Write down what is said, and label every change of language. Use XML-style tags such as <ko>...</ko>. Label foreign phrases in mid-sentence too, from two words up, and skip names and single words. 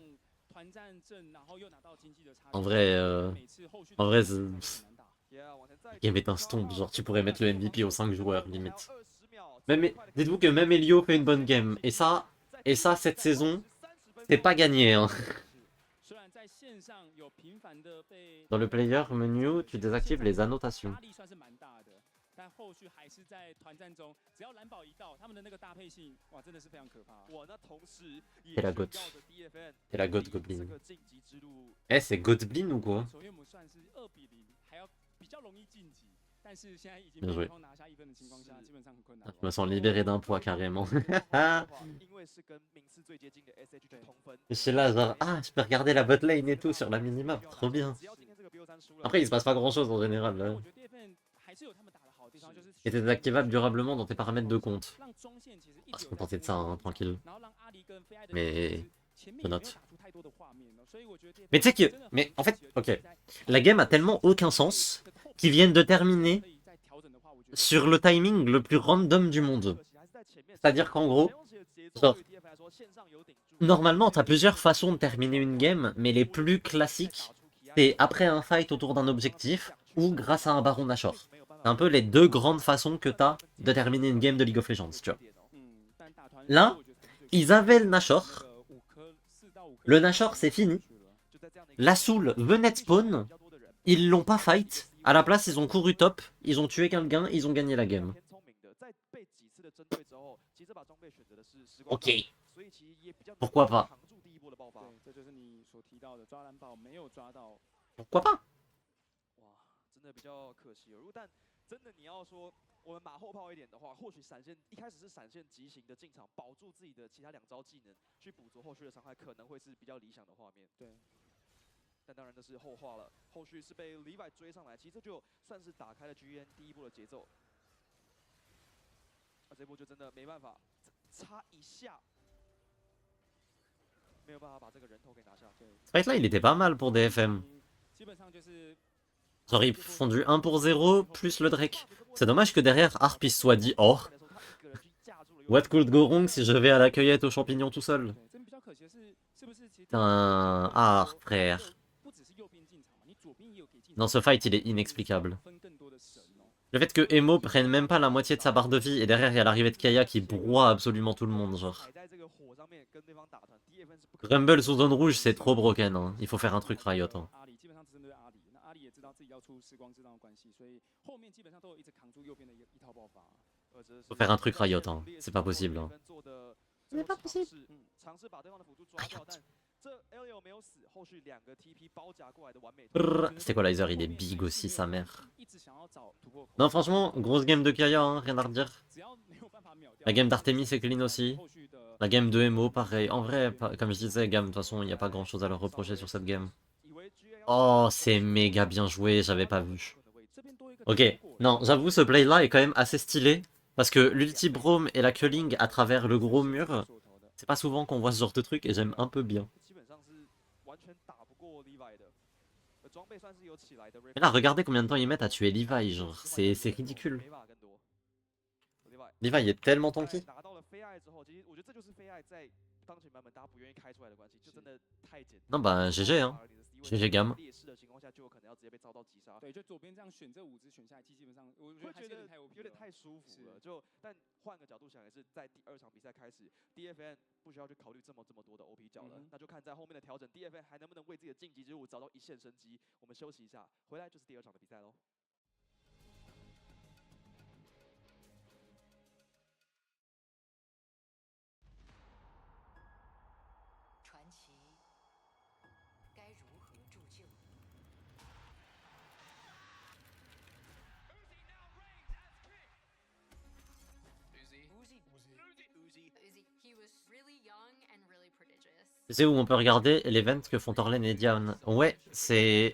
<fr>En vrai, la game est un stomp, genre tu pourrais mettre le MVP aux 5 joueurs limite. Dites-vous que même Elio fait une bonne game, et ça cette saison, c'est pas gagné hein. Dans le player menu, tu désactives les annotations.</fr> <zh>但后续还是在团战中，只要蓝宝一到，他们的那个搭配性，哇，真的是非常可怕。哇，那同时也</zh> <fr>Et la goth. Et la goth Goblin. Eh, c'est Goblin ou quoi?</fr> <zh>首先我们算是2比0，还要比较容易晋级，但是现在已经</zh> <fr>Bien joué.</fr> <zh>被拿下1分的情况下，基本上很困难。</zh> <fr>Je me sens libéré d'un poids carrément. Je suis là genre, ah je peux regarder la</fr> <en>bot lane</en> <fr>et tout sur la minimap, trop bien. Après il se passe pas grand chose en général là.</fr> <zh>我觉得 DFN 还是有他们打的好的地方，就是</zh> <fr>Et t'es désactivable durablement dans tes paramètres de compte.</fr> <zh>让中线其实一</zh> <fr>On va</fr> <zh>直</zh> <fr>se</fr> <zh>有在</zh> <fr>contenter de ça, hein, tranquille.</fr> <zh>然后让阿狸跟菲艾的</zh> <fr>Mais</fr> <zh>前面</zh> <fr>je</fr> <zh>也没有</zh> <fr>note.</fr> <zh>打出太多的画面了，所以我觉得 DFN</zh> <fr>Mais tu sais que,</fr> <zh>真的很</zh> <fr>mais en fait,</fr> <zh>积极地</zh> <fr>ok,</fr> <zh>在</zh> <fr>la game a tellement aucun sens</fr> <zh>这个后</zh> <fr>qu'ils viennent de terminer</fr> <zh>可以再调整的话，我觉得</zh> <fr>sur le timing le plus random du monde. C'est-à-dire qu'en gros, genre, normalement t'as plusieurs façons de terminer une game, mais les plus classiques, c'est après un fight autour d'un objectif ou grâce à un baron Nashor. C'est un peu les deux grandes façons que t'as de terminer une game de League of Legends, tu vois.</fr> <zh>嗯，但大团</zh> <fr>Là,</fr> <zh>我觉得才是最</zh> <fr>ils avaient le Nashor,</fr> <zh>5 颗4到5颗</zh> <fr>le Nashor c'est fini, la Soul venait de spawn, ils l'ont pas fight, à la place ils ont couru top, ils ont tué quelqu'un, ils ont gagné la game. Ok, pourquoi pas?</fr> <zh>对，这就是你所提到的抓蓝宝没有抓到。</zh> <fr>Pourquoi pas?</fr> <zh>哇，真的比较可惜哦。但真的你要说我们马后炮一点的话，或许闪现一开始是闪现急行的进场，保住自己的其他2招技能，去补足后续的伤害，可能会是比较理想的画面。对，但当然这是后话了。后续是被 Levi 追上来，其实这就算是打开了 GN 第一波的节奏。那这波就真的没办法，差一下没有办法把这个人头给拿下。对，</zh> <fr>Ce fight là, il était pas mal pour DFM.</fr> <zh>基本上就是</zh> <fr>Genre, ils font du 1 pour 0 plus le Drake. C'est dommage que derrière Harp il se soit dit oh,</fr> <en>what could go wrong</en> <fr>si je vais à la cueillette aux champignons tout seul.</fr> <zh>对，这边比较可惜的是，是不是其实</zh> <fr>Putain, Harp, frère.</fr> <zh>不只是右边进场嘛，你左边也有给进场。</zh> <fr>Dans ce fight, il est inexplicable.</fr> <zh>分更多的神哦。</zh> <fr>Le fait que Emo prenne même pas la moitié de sa barre de vie et derrière il y a l'arrivée de Kaya qui broie absolument tout le monde, genre.</fr> <zh>踩在这个火上面跟对方打团 ，DFN 是不可能。</zh> <fr>Rumble sous zone rouge, c'est trop broken, hein. Il faut faire un truc Riot, hein.</fr> <zh>阿里基本上只针对阿里，那阿里也知道自己要出时光之杖的关系，所以后面基本上都有一直扛住右边的一套爆发。</zh> <fr>Faut faire un truc Riot, hein. C'est pas possible, hein. C'est pas possible.</fr> <zh>尝试把对方的辅助抓掉，但这 Elio 没有死，后续2个 TP 包夹过来的完美。</zh> <fr>Stabilizer, il est big aussi, sa mère.</fr> <zh>一直想要找突破口。</zh> <fr>Non, franchement, grosse game de Kaya, hein, rien à redire.</fr> <zh>只要没有办法秒掉</zh> <fr>La game d'Artemis est clean aussi.</fr> <zh>后续的</zh> <fr>La game de Emo, pareil. En vrai, comme je disais, Gam, de toute façon, il n'y a pas grand chose à leur reprocher sur cette game. Oh, c'est méga bien joué, j'avais pas vu.</fr> <zh>这边多一个</zh> <fr>Ok, non, j'avoue, ce play là est quand même assez stylé. Parce que l'ulti Braum et la culling à travers le gros mur, c'est pas souvent qu'on voit ce genre de truc et j'aime un peu bien.</fr> <zh>基本上是完全打不过 Levi 的，装备算是有起来的。</zh> <fr>Et là, regardez combien de temps ils mettent à tuer Levi, genre, c'est ridicule.</fr> <zh>没办法更多。</zh> <fr>Levi est tellement tanky.</fr> <zh>拿到了非爱之后，其实我觉得这就是非爱在当前版本大家不愿意开出来的关系，就真的太简单。</zh> <fr>Non, bah, GG, hein. GG Gam.</fr> <zh>劣势的情况下，就有可能要直接被遭到击杀。对，就左边这样选这5只选下来，基本上我觉得还会觉得是有点太 OP 有点了太舒服了。就但换个角度想，也是在第2场比赛开始 ，DFN 不需要去考虑这么多的 OP 角了，那就看在后面的调整 ，DFN 还能不能为自己的晋级之路找到一线生机。我们休息一下，回来就是第2场的比赛喽。传奇该如何铸就？</zh> <fr>Tu sais où on peut regarder l'event que font Torlen et Diane? Ouais, c'est...</fr>